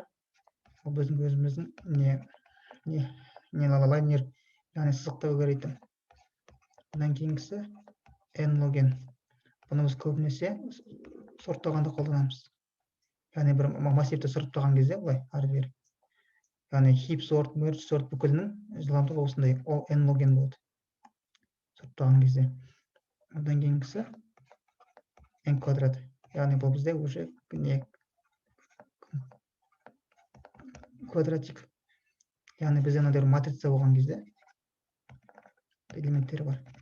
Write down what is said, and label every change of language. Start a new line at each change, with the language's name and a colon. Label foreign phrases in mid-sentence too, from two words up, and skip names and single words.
Kazakh: Ол біздің өзіміздің линейр, яғни сызықтық алгоритм. Одан кейінгісі n log n. Бұны біз көбінесе сорттағанда қолданамыз. Яғни бір массивті сорттаған кезде былай ары бері. Яғни
English: heap sort, merge sort
Kazakh: бүкілінің жылдамдығы осындай n log n болады. Сорттаған кезде. Одан кейінгісі n квадрат. Яғни бұл бізде уже квадратик. Яғни бізде мынандай матрица болған кезде элементтері бар.